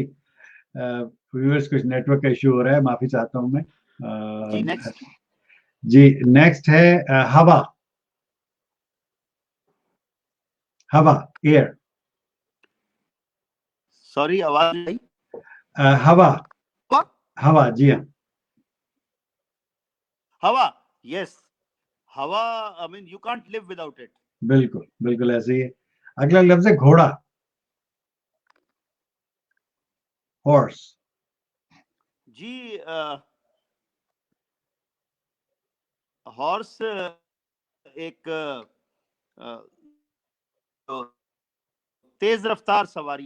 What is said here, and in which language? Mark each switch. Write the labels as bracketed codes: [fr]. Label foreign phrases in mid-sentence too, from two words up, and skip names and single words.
[ur] ویورز کچھ نیٹ ورک کا ایشو ہو رہا ہے, معافی چاہتا ہوں میں. جی نیکسٹ. جی نیکسٹ ہے ہوا. ہوا, ایئر. سوری آواز نہیں. ہوا, ہوا، جی ہاں, ہوا، yes، ہوا, [en] I mean you can't live without it. [ur] بالکل بالکل ایسے ہی ہے۔ اگلا لفظ ہے گھوڑا، ہارس. جی، ہارس ایک تیز رفتار سواری.